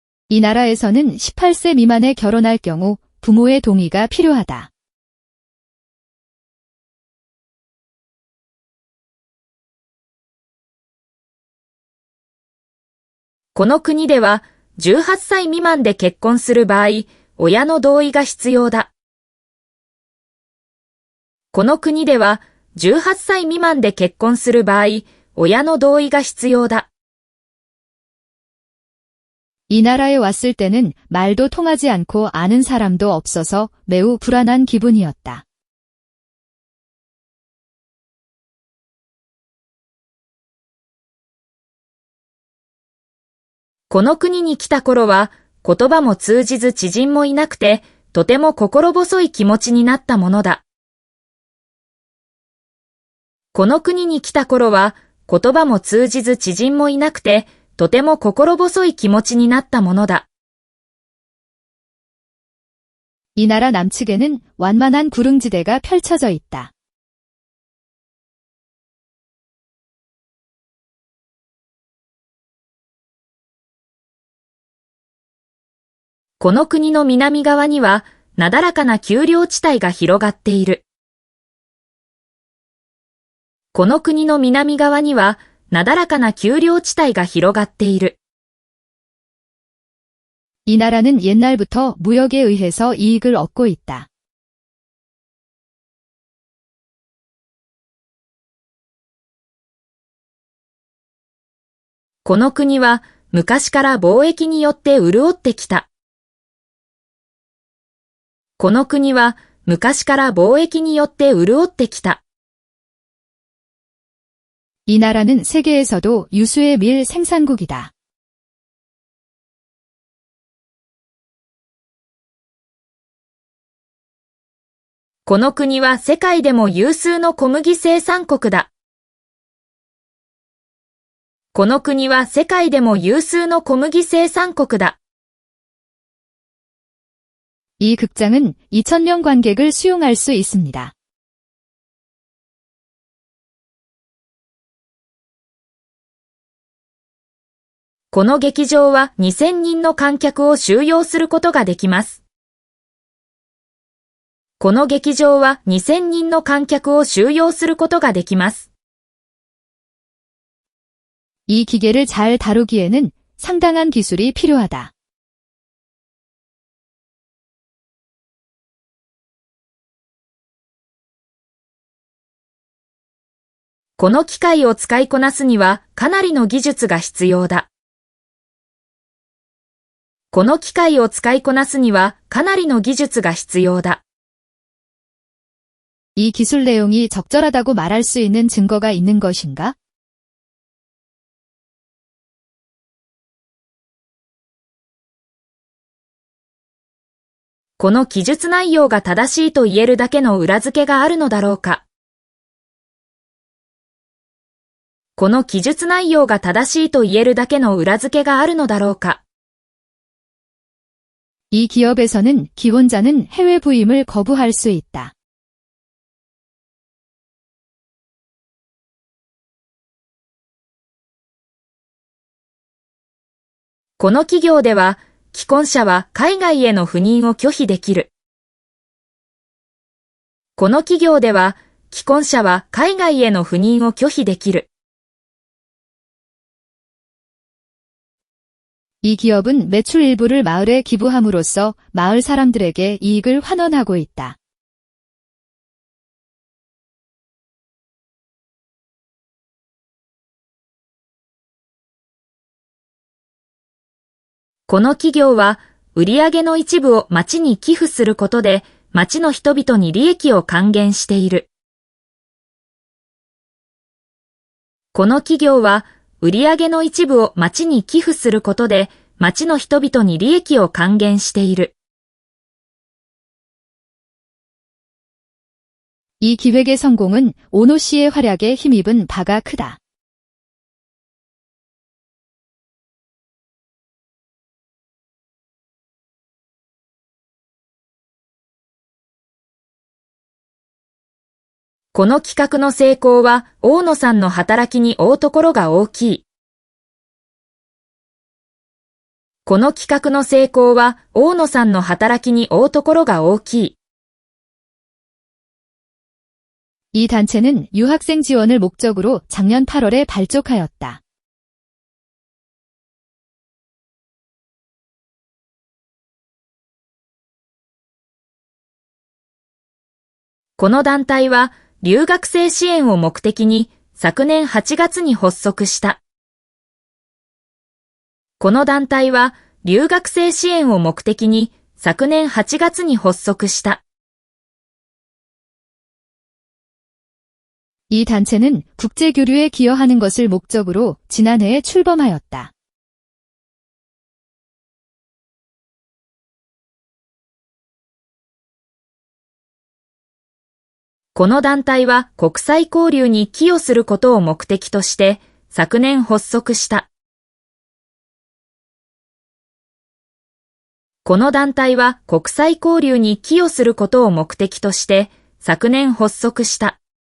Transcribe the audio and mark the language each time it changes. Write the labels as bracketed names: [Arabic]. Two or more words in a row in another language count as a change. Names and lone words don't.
[Korean] 이 나라에서는 18세 미만에 결혼할 경우 부모의 동의가 필요하다. [Japanese] この国では18歳未満で結婚する場合、親の同意が必要だ。この国では18歳未満で結婚する場合、親の同意が必要だ。 [Korean] 이 나라에 왔을 때는 말도 통하지 않고 아는 사람도 없어서 매우 불안한 기분이었다. [Japanese] この国に来た頃は言葉も通じず知人もいなくて、とても心細い気持ちになったものだ。この国に来た頃は言葉も通じず知人もいなくて、とても心細い気持ちになったものだ。 [Korean] 이 나라 남측에는 완만한 구릉지대가 펼쳐져 있다. [Japanese] この国の南側には、なだらかな丘陵地帯が広がっている。この国の南側には、なだらかな丘陵地帯が広がっている。 [Korean] 이 나라는 옛날부터 무역에 의해서 이익을 얻고 있다. [Japanese] この国は昔から貿易によって潤ってきた。この国は昔から貿易によって潤ってきた。 [Korean] 이 나라는 세계에서도 유수의 밀 생산국이다. [Japanese] この国は世界でも有数の小麦生産国だ。この国は世界でも有数の小麦生産国だ。 [Korean] 이 극장은 2,000명 관객을 수용할 수 있습니다. [Japanese] この劇場は2000人の観客を収容することができます。この劇場は2000人の観客を収容することができます。 [Korean] 이 기계를 잘 다루기에는 상당한 기술이 필요하다. [Japanese] この機械を使いこなすにはかなりの技術が必要だ。この機械を使いこなすにはかなりの技術が必要だ。 [Korean] 이 기술 내용이 적절하다고 말할 수 있는 증거가 있는 것인가? [Japanese] この記述内容が正しいと言えるだけの裏付けがあるのだろうか。この記述内容が正しいと言えるだけの裏付けがあるのだろうか。 [Korean] 이 기업에서는 기혼자는 해외 부임을 거부할 수 있다. [Japanese] この企業では、既婚者は海外への赴任を拒否できる。この企業では、既婚者は海外への赴任を拒否できる。 [Korean] 이 기업은 매출 일부를 마을에 기부함으로써 마을 사람들에게 이익을 환원하고 있다. [Japanese] この企業は、売上の一部を町に寄付することで、町の人々に利益を還元している。この企業は、売上の一部を町に寄付することで、町の人々に利益を還元している。 [Korean] 이 기획의 성공은 오노 씨의 활약에 힘입은 바가 크다. [Japanese] この企画の成功は大野さんの働きに負うところが大きい。この企画の成功は大野さんの働きに負うところが大きい。 [Korean] 이 단체는 유학생 지원을 목적으로 작년 8월에 발족하였다. [Japanese] この団体は留学生支援を目的に昨年8月に発足した。この団体は留学生支援を目的に昨年8月に発足した。 [Korean] 이 단체는 국제교류에 기여하는 것을 목적으로 지난해에 출범하였다. [Japanese] この団体は国際交流に寄与することを目的として昨年発足した。この団体は国際交流に寄与することを目的として昨年発足した。